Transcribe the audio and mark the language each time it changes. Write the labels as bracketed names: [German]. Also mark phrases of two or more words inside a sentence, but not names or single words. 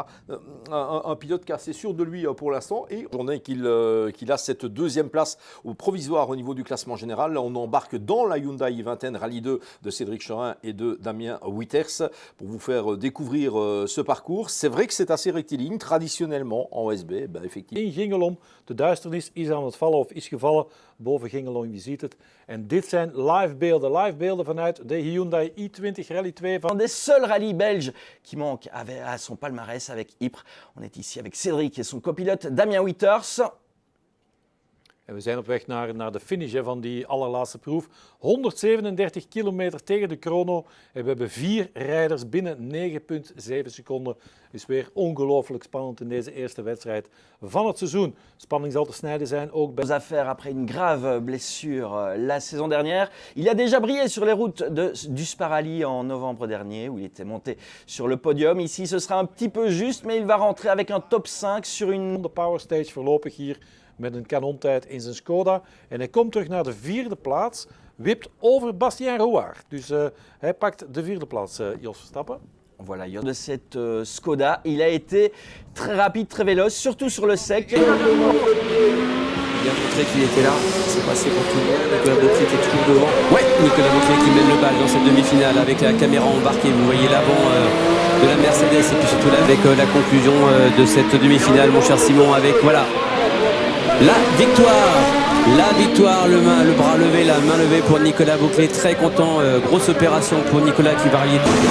[French] Un pilote qui est assez sûr de lui pour l'instant et journée qu'il a cette deuxième place au provisoire au niveau du classement général. Là, on embarque dans la Hyundai i20 Rallye 2 de Cédric Chorin et de Damien Witters pour vous faire découvrir ce parcours. C'est vrai que c'est assez rectiligne, traditionnellement en OSB, ben, effectivement. [Dutch] In Gingelom, de duisternis is aan het vallen of is gevallen boven Gingelom, je ziet het. En dit zijn live beelden vanuit de Hyundai i20 Rally 2. [French] Un des seuls rallyes belges qui manque à son palmarès avec Ypres. On est ici avec Cédric et son copilote Damien Witters. [Dutch] En we zijn op weg naar de finish van die allerlaatste proef. 137 kilometer tegen de chrono. En we hebben 4 rijders binnen 9,7 seconden. Is weer ongelooflijk spannend in deze eerste wedstrijd van het seizoen. Spanning zal te snijden zijn ook bij... [French] Aux affaires après une grave blessure la saison dernière. Il a déjà brillé sur les routes du Spa-Rally en novembre dernier où il était monté sur le podium. Ici ce sera un petit peu juste mais il va rentrer avec un top 5 sur une... [Dutch] De power stage voorlopig hier met een kanontijd in zijn Skoda. En hij komt terug naar de 4e plaats. Wipt over Bastien Rouard. Dus hij pakt de 4e plaats, Jos Verstappen. [French] Voilà, de cette Skoda. Il a été très rapide, très véloce, surtout sur le sec. Il a montré qu'il était là, c'est passé pour tout le monde. Nicolas Boclet était toujours devant. Ouais, Nicolas Boclet qui mène le bal dans cette demi-finale avec la caméra embarquée. Vous voyez l'avant de la Mercedes et puis surtout là avec la conclusion de cette demi-finale, mon cher Simon, avec voilà la victoire, le bras levé, la main levée pour Nicolas Boclet, très content, grosse opération pour Nicolas qui va rallier.